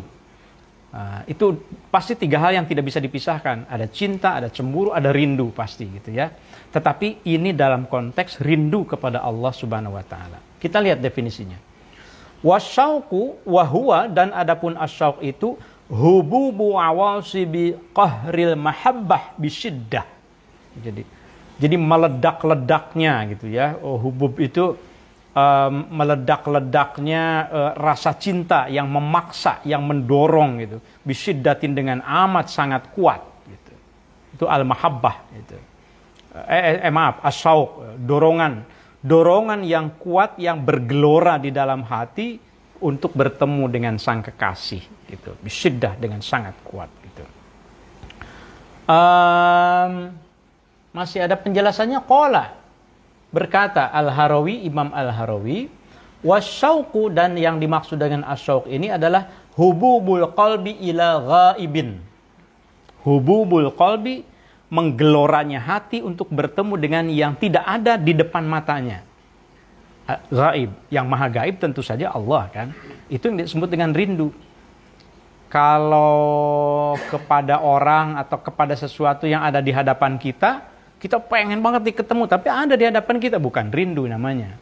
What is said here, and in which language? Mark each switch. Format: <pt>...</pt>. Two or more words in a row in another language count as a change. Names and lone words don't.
<id>Itu pasti tiga hal yang tidak bisa dipisahkan. Ada cinta, ada cemburu, ada rindu pasti gitu ya. Tetapi ini dalam konteks rindu kepada Allah</id> <ar>سبحانه وتعالى.</ar> <id>Kita lihat definisinya.</id> <ar>والشوق وهو,</ar> <id>dan adapun asyauq itu</id> <ar>هبوب عواصف قهر المحبة بشدة.</ar> <id>Jadi meledak-ledaknya gitu ya. Hubub itu meledak-ledaknya rasa cinta yang memaksa, yang mendorong gitu. Bisyiddatin, dengan amat sangat kuat gitu. Itu al-mahabbah gitu. Asyauq, dorongan yang kuat, yang bergelora di dalam hati untuk bertemu dengan sang kekasih gitu. Bisyiddah, dengan sangat kuat gitu. Masih ada penjelasannya. Qala, berkata Al-Harawi, Imam Al-Harawi, wasyauqu, dan yang dimaksud dengan asyauq ini adalah</id> <ar>هبوب القلب إلى غائب. هبوب القلب,</ar> <id>menggeloranya hati untuk bertemu dengan yang tidak ada di depan matanya. Gaib, yang maha gaib tentu saja Allah kan. Itu yang disebut dengan rindu. Kalau kepada orang atau kepada sesuatu yang ada di hadapan kita pengen banget ketemu, tapi ada di hadapan kita, bukan rindu namanya.</id>